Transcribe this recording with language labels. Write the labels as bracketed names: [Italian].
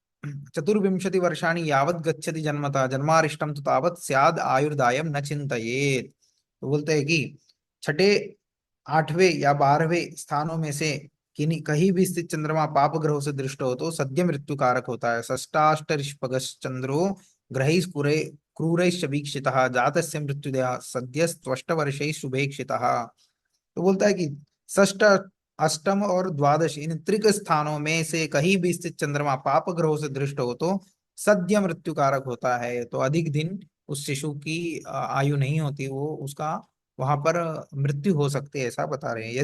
[Sanskrit] चतुर्विंशति वर्षाणि यावत् गच्छति जन्मतः जन्मारिष्टम तो तावत् स्याद आयुर्दायम न चिंतयेत। [Hindi] तो बोलते हैं कि छठे, आठवें या 12वें स्थानों में से किन्हीं कहीं भी स्थित चंद्रमा पाप ग्रहों से दृष्ट हो तो सद्य मृत्यु कारक होता है। [Sanskrit] षष्टाष्टरिष्पगश्च चंद्रो ग्रहैः क्रूरैश्च वीक्षितः जातस्य मृत्युदयः सद्यस्त्वष्टवर्षैः शुभेक्षितः। [Hindi] तो बोलता है कि षष्ठ, अष्टम और द्वादश इन त्रिक स्थानों में से कहीं भी स्थित चंद्रमा पाप ग्रहों से दृष्ट हो तो सद्य मृत्यु कारक होता है। तो अधिक दिन उस शिशु की आयु नहीं होती, वो उसका वहां पर मृत्यु हो सकती है, ऐसा बता रहे हैं।